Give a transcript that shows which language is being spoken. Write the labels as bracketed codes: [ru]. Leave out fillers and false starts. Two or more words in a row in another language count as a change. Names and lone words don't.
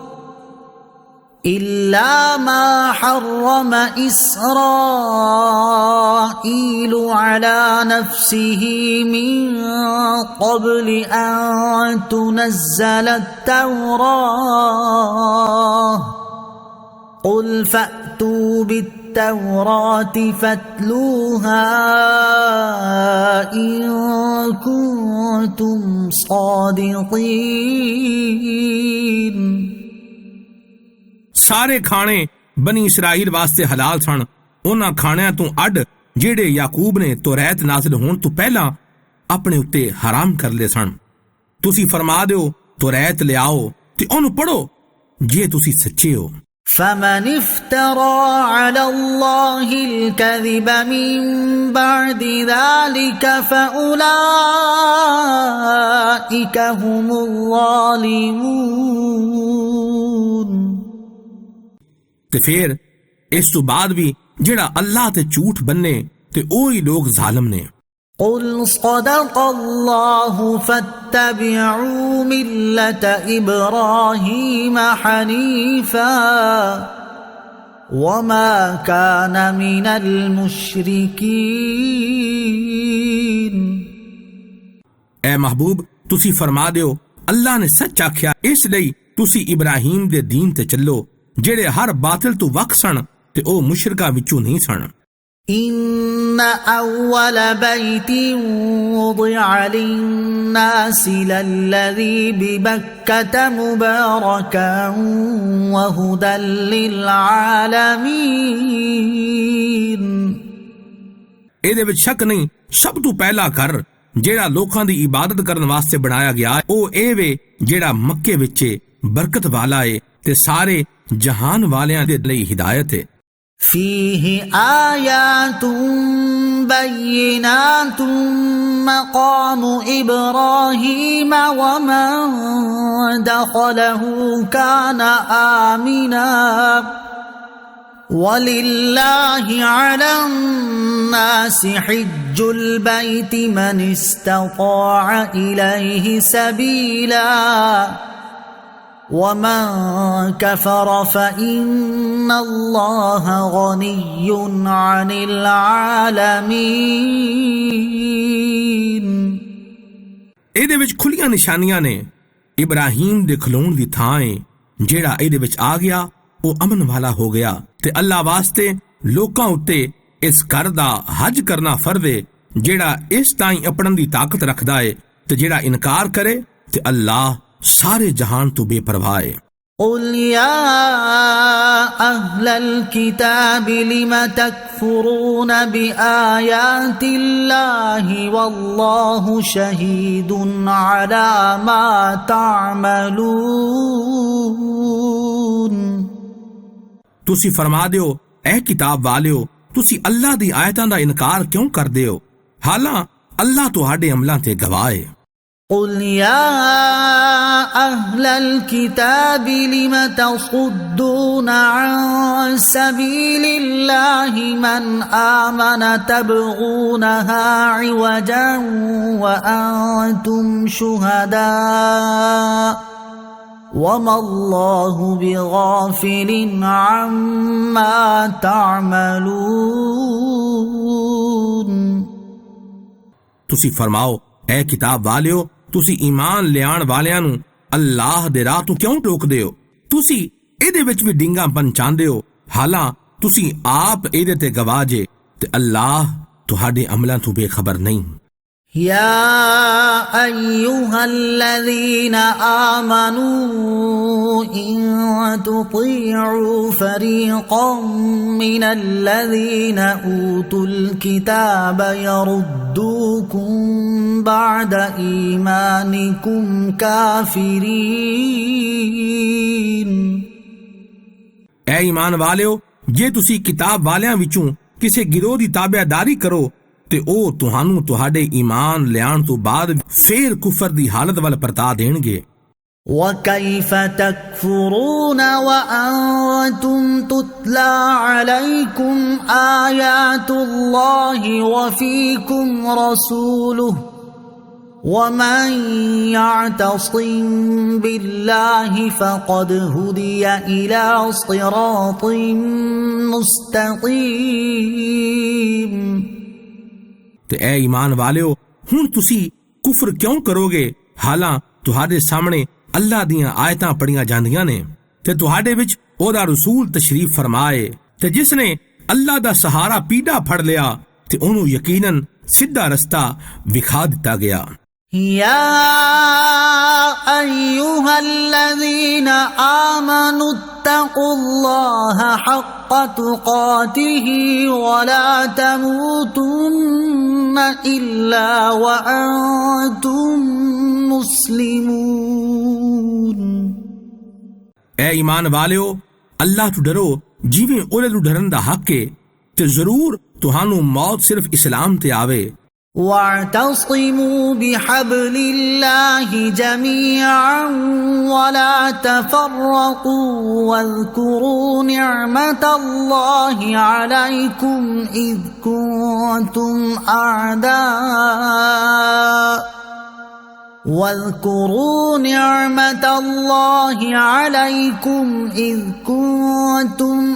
[ar] إلا ما حرم إسرائيل على نفسه من قبل أن تنزل التوراة قل فأتوا بالتوراة فاتلوها إن كنتم صادقين۔ [pa] ਸਾਰੇ ਖਾਣੇ ਬਨੀ ਇਸਰਾਈਲ ਵਾਸਤੇ ਹਲਾਲ ਸਨ ਉਹਨਾਂ ਖਾਣਿਆਂ ਤੋਂ ਅੱਡ ਜਿਹੜੇ ਯਾਕੂਬ ਨੇ ਤੌਰਾਤ ਨਾਜ਼ਿਲ ਹੋਣ ਤੋਂ ਪਹਿਲਾਂ ਆਪਣੇ ਉੱਤੇ ਹਰਾਮ ਕਰ ਲਏ ਸਨ। ਤੁਸੀਂ ਫਰਮਾ ਦਿਓ ਤੌਰਾਤ ਲਿਆਓ ਤੇ ਉਹਨੂੰ ਪੜ੍ਹੋ ਜੇ ਤੁਸੀਂ ਸੱਚੇ ਹੋ। [ar] فمن افترى على الله الكذب من بعد ذلك فأولئك هم الظالمون۔ [pa] ਤੇ ਫਿਰ ਇਸ ਤੋਂ ਬਾਅਦ ਵੀ ਜਿਹੜਾ ਅੱਲਾਹ ਤੇ ਝੂਠ ਬੰਨੇ ਤੇ ਉਹੀ ਲੋਕ ਜ਼ਾਲਮ ਨੇ। [ar] قل صدق الله فاتبعوا ملة إبراهيم حنيفا وما كان من المشركين۔ [pa] اے محبوب ਤੁਸੀਂ ਫਰਮਾ ਦਿਓ ਅੱਲਾਹ ਨੇ ਸੱਚ ਆਖਿਆ ਇਸ ਲਈ ਤੁਸੀਂ ਇਬਰਾਹੀਮ ਦੇ ਦੀਨ ਤੇ ਚੱਲੋ ਜਿਹੜੇ ਹਰ ਬਾਤਲ ਤੋਂ ਵੱਖ ਸਨ ਤੇ ਉਹ ਮੁਸ਼ਰਿਕਾਂ ਵਿੱਚੋਂ ਨਹੀਂ ਸਨ۔ [ar] إن أول بيت وضع للناس للذي ببكة مباركا وهدى للعالمين۔ [pa] ਇਹਦੇ ਵਿੱਚ ਸ਼ੱਕ ਨਹੀਂ ਸਭ ਤੋਂ ਪਹਿਲਾ ਘਰ ਜਿਹੜਾ ਲੋਕਾਂ ਦੀ ਇਬਾਦਤ ਕਰਨ ਵਾਸਤੇ ਬਣਾਇਆ ਗਿਆ ਉਹ ਇਹ ਵੇ ਜਿਹੜਾ ਮੱਕੇ ਵਿੱਚ ਬਰਕਤ ਵਾਲਾ ਏ ਤੇ ਸਾਰੇ ਜਹਾਨ ਵਾਲਿਆਂ ਦੇ ਲਈ ਹਿਦਾਇਤ ਹੈ। [ar] فيه آيات بينات مقام إبراهيم ومن دخله كان آمنا ولله على الناس حج البيت من استطاع إليه سبيلا ومن كفر فإن الله غني عن العالمين۔ [pa] ਇਹਦੇ ਵਿੱਚ ਖੁੱਲੀਆਂ ਨਿਸ਼ਾਨੀਆਂ ਨੇ ਇਬਰਾਹੀਮ ਦੇ ਖਲੋਣ ਦੀ ਥਾਂ ਹੈ ਜਿਹੜਾ ਇਹਦੇ ਵਿੱਚ ਆ ਗਿਆ ਉਹ ਅਮਨ ਵਾਲਾ ਹੋ ਗਿਆ ਤੇ ਅੱਲਾਹ ਵਾਸਤੇ ਲੋਕਾਂ ਉੱਤੇ ਇਸ ਘਰ ਦਾ ਹਜ ਕਰਨਾ ਫਰਜ਼ ਹੈ ਜਿਹੜਾ ਇਸ ਤਾਈਂ ਅਪਣਨ ਦੀ ਤਾਕਤ ਰੱਖਦਾ ਹੈ ਤੇ ਜਿਹੜਾ ਇਨਕਾਰ ਕਰੇ ਤੇ ਅੱਲਾਹ ਸਾਰੇ ਜਹਾਨ ਤੋਂ ਬੇਪਰਵਾਹ ਹੈ۔ [ar] قل يا أهل الكتاب لم تكفرون بآيات الله والله شهيد على ما تعملون۔ [pa] ਤੁਸੀਂ ਫਰਮਾ ਦਿਓ ਐ ਕਿਤਾਬ ਵਾਲਿਓ ਤੁਸੀਂ ਅੱਲਾਹ ਦੀ ਆਇਤਾਂ ਦਾ ਇਨਕਾਰ ਕਿਉਂ ਕਰਦੇ ਹੋ ਹਾਲਾਂ ਅੱਲਾਹ ਤੁਹਾਡੇ ਅਮਲਾਂ ਤੇ ਗਵਾਹ ਹੈ۔ [ar] قل يا أهل الكتاب لم تصدون عن سبيل الله من آمن تبغونها عوجا وأنتم شهداء وما الله بغافل عما تعملون۔ [pa] ਤੁਸੀਂ ਫਰਮਾਓ ਐ ਕਿਤਾਬ ਵਾਲਿਓ ਤੁਸੀਂ ਈਮਾਨ ਲਿਆਉਣ ਵਾਲਿਆਂ ਨੂੰ ਅੱਲਾਹ ਦੇ ਰਾਹ ਤੋਂ ਕਿਉਂ ਰੋਕਦੇ ਹੋ ਤੁਸੀਂ ਇਹਦੇ ਵਿੱਚ ਵੀ ਡਿੰਗਾਪਨ ਚਾਹੁੰਦੇ ਹੋ ਹਾਲਾਂ ਤੁਸੀਂ ਆਪ ਇਹਦੇ ਤੇ ਗਵਾਹ ਜੇ ਤੇ ਅੱਲਾਹ ਤੁਹਾਡੇ ਅਮਲਾਂ ਤੋਂ ਬੇਖਬਰ ਨਹੀਂ। [ar] يا أيها الذين آمنوا إن تطيعوا فريقا من الذين أوتوا الكتاب يردوكم بعد إيمانكم كافرين। [pa] ਐ ਈਮਾਨ ਵਾਲਿਓ, ਜੇ ਤੁਸੀਂ ਕਿਤਾਬ ਵਾਲਿਆਂ ਵਿੱਚੋਂ ਕਿਸੇ ਗਿਰੋਹ ਦੀ ਤਾਬਿਆਦਾਰੀ ਕਰੋ ਤੇ ਉਹ ਤੁਹਾਨੂੰ ਤੁਹਾਡੇ ਈਮਾਨ ਲਿਆਉਣ ਤੋਂ ਬਾਅਦ ਫੇਰ ਕੁਫਰ ਦੀ ਹਾਲਤ ਵੱਲ ਪਰਤਾ ਦੇਣਗੇ। [ar] وكيف تكفرون وأنتم تتلى عليكم آيات الله وفيكم رسوله ومن يعتصم بالله فقد هدي إلى صراط مستقيم۔ [pa] ਤੇ ਐ ਈਮਾਨ ਵਾਲਿਓ, ਹੁਣ ਤੁਸੀਂ ਕੁਫਰ ਕਿਉਂ ਕਰੋਗੇ ਹਾਲਾਂ ਤੁਹਾਡੇ ਸਾਹਮਣੇ ਅੱਲਾ ਦੀਆਂ ਆਇਤਾਂ ਪੜੀਆਂ ਜਾਂਦੀਆਂ ਨੇ ਤੇ ਤੁਹਾਡੇ ਵਿੱਚ ਉਹਦਾ ਰਸੂਲ ਤਸ਼ਰੀਫ ਫਰਮਾਏ ਤੇ ਜਿਸ ਨੇ ਅੱਲਾ ਦਾ ਸਹਾਰਾ ਪੀੜਾ ਫੜ ਲਿਆ ਤੇ ਉਹਨੂੰ ਯਕੀਨਨ ਸਿੱਧਾ ਰਸਤਾ ਵਿਖਾ ਦਿੱਤਾ ਗਿਆ। [ar] يا أيها الذين آمنوا اتقوا الله حق تقاته ولا تموتن إلا وأنتم مسلمون۔ [pa] ਐ ਈਮਾਨ ਵਾਲਿਓ, ਅੱਲਾਹ ਤੋਂ ਡਰੋ ਜਿਵੇਂ ਉਹਦੇ ਤੋਂ ਡਰਨ ਦਾ ਹੱਕ ਹੈ ਤੇ ਜ਼ਰੂਰ ਤੁਹਾਨੂੰ ਮੌਤ ਸਿਰਫ ਇਸਲਾਮ ਤੇ ਆਵੇ। [ar] واعتصموا بحبل الله جميعا ولا تفرقوا واذكروا نعمة الله عليكم إذ كنتم أعداء واذكروا نعمة الله عليكم إذ كنتم